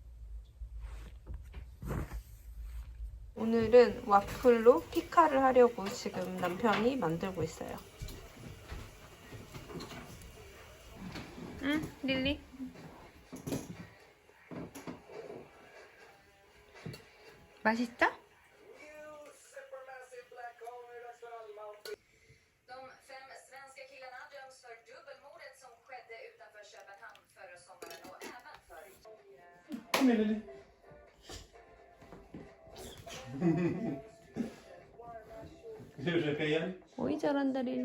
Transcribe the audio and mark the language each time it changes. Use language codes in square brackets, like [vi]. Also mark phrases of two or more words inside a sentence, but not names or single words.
[ko] 오늘은 와플로 피카를 하려고 지금 남편이 만들고 있어요. 응, 릴리? 맛있어? [sv] Kom igen Lili. Ska du försöka igen? [ko] 오이 잘한다 릴리.